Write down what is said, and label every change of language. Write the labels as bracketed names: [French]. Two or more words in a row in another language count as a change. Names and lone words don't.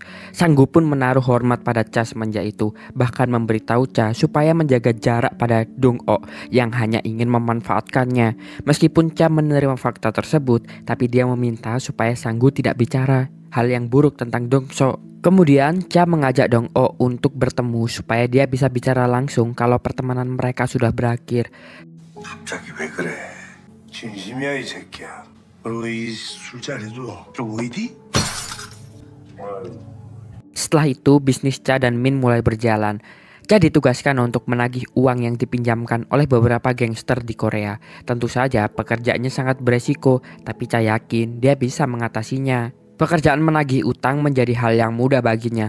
[Indonesian] Sanggu pun menaruh hormat pada Cha semenjak itu, bahkan memberitahu Cha supaya menjaga jarak pada Dong-ok yang hanya ingin memanfaatkannya. Meskipun Cha menerima fakta tersebut, tapi dia meminta supaya Sanggu tidak bicara hal yang buruk tentang Dong-so. Kemudian Cha mengajak Dong-ok untuk bertemu supaya dia bisa bicara langsung kalau pertemanan mereka sudah berakhir. [Korean] 갑자기 왜 그래? 진심이야 이 새끼야. 그리고 이 술자리도 좀 어디? [Indonesian] Setelah itu bisnis Cha dan Min mulai berjalan. Cha ditugaskan untuk menagih uang yang dipinjamkan oleh beberapa gangster di Korea. Tentu saja pekerjaannya sangat beresiko, tapi Cha yakin dia bisa mengatasinya. Pekerjaan menagih utang menjadi hal yang mudah baginya.